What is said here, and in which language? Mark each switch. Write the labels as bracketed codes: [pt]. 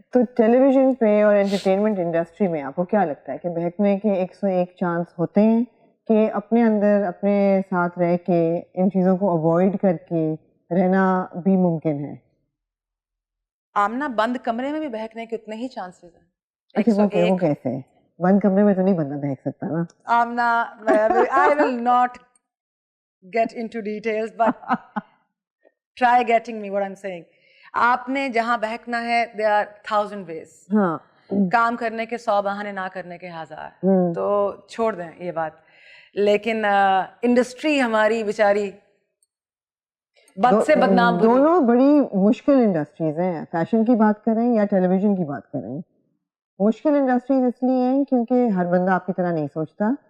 [ur] تو ٹیلی ویژن پہ اور انٹرٹینمنٹ انڈسٹری میں آپ کو کیا لگتا ہے کہ بہکنے کے 101 چانس ہوتے ہیں کہ اپنے اندر اپنے ساتھ رہ کے ان چیزوں کو اوائڈ کر کے رہنا بھی ممکن ہے؟ آمنہ بند کمرے میں بھی بہکنے کے اتنے ہی چانسز ہیں. اچھا وہ کیسے؟ بند کمرے میں تو نہیں بندہ بہک سکتا نا. [en] Amna, I will not get into details, but try getting me what I'm saying. [ur] آپ نے جہاں بہکنا ہے [en] there are 1000 ways. [ur] ہاں, کام کرنے کے 100 بہانے, نہ کرنے کے 1000. تو چھوڑ دیں یہ بات. لیکن انڈسٹری ہماری بیچاری بد سے بدنام, دونوں بڑی مشکل انڈسٹریز ہیں. فیشن کی بات کریں یا ٹیلی ویژن کی بات کریں, مشکل انڈسٹریز اس لیے ہیں کیونکہ ہر بندہ آپ کی طرح نہیں سوچتا.